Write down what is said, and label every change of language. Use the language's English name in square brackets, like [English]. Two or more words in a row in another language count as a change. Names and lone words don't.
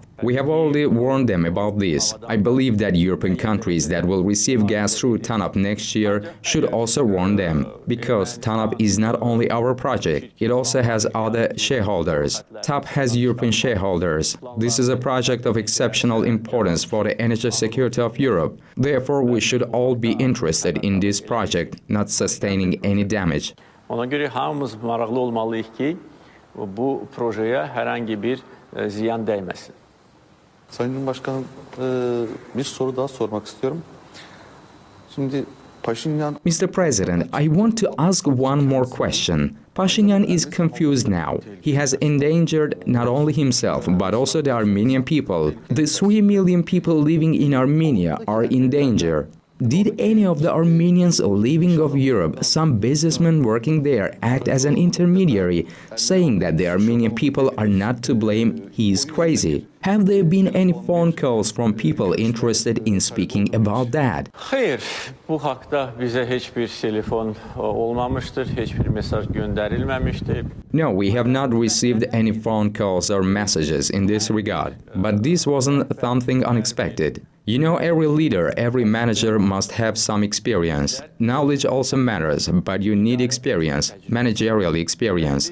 [English] We have already warned them about this. I believe that European countries that will receive gas through TANAP next year should also warn them, because TANAP is not only our project, it also has other shareholders. TAP has European shareholders. This is a project of exceptional importance for the energy security of Europe. Therefore, we should all be interested in this project, not sustaining any damage. [Azerbaijani] Ona görə hamımız maraqlı olmalıyıq ki, [Turkish] bu projeye herhangi bir ziyan değmesin. Sayın Cumhurbaşkanım, bir soru daha sormak istiyorum. Şimdi Pashinyan... [English] Mr. President, I want to ask one more question. Pashinyan is confused now. He has endangered not only himself, but also the Armenian people. The 3 million people living in Armenia are in danger. Did any of the Armenians living of Europe, some businessmen working there, act as an intermediary, saying that the Armenian people are not to blame, he is crazy? Have there been any phone calls from people interested in speaking about that? [Turkish] Hayır, [Azerbaijani] bu haqda bizə heç bir telefon olmamışdır, heç bir mesaj göndərilməmişdir. [English] No, we have not received any phone calls or messages in this regard. But this wasn't something unexpected. You know, every leader, every manager must have some experience. Knowledge also matters, but you need experience, managerial experience.